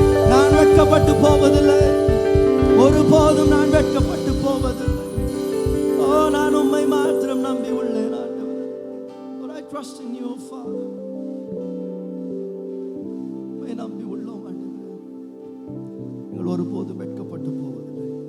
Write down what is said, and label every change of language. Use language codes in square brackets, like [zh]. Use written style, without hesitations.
[ta] நான் வெட்கப்பட்டு போவதில்லை, ஒருபோதும் நான் வெட்கப்பட்டு போவதில்லை. ஓ நான் உம்மை மாத்திரம் நம்பி உள்ளேன் ஆண்டவரே. [en] Lord, I trust in you, Father. [ta] உம்மை நம்பி உள்ளோம் ஆண்டவரே. நீங்கள் ஒருபோதும் வெட்கப்பட்டு போவதில்லை.